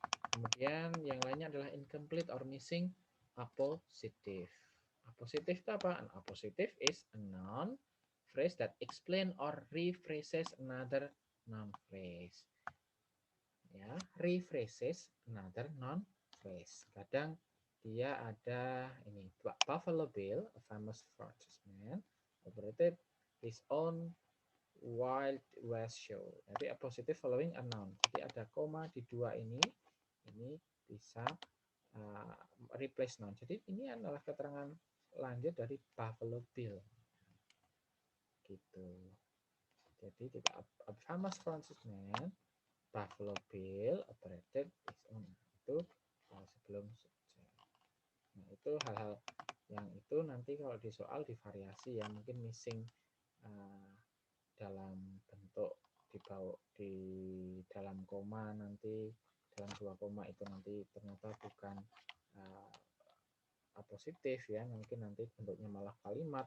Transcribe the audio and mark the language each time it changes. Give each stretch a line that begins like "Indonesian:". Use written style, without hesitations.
Indonesian: Kemudian yang lainnya adalah
English: incomplete or missing appositive.
Indonesian: Appositive itu apa?
English: An appositive is a noun phrase that explain or rephrases another noun phrase. Ya, rephrases another noun phrase.
Indonesian: Kadang dia ada ini,
English: Buffalo Bill, a famous Frenchman, operated his own Wild West show. Jadi appositive following a noun.
Indonesian: Jadi ada koma di dua ini bisa replace noun. Jadi ini adalah keterangan lanjut dari Buffalo Bill. Gitu. Jadi tidak
English: famous Frenchman, Buffalo Bill operated his own.
Indonesian: Itu sebelum subjek. Nah, itu hal-hal yang itu nanti kalau di soal divariasi ya, mungkin missing dalam bentuk dibawa di dalam koma, nanti dalam dua koma itu nanti ternyata bukan positif ya, mungkin nanti bentuknya malah kalimat.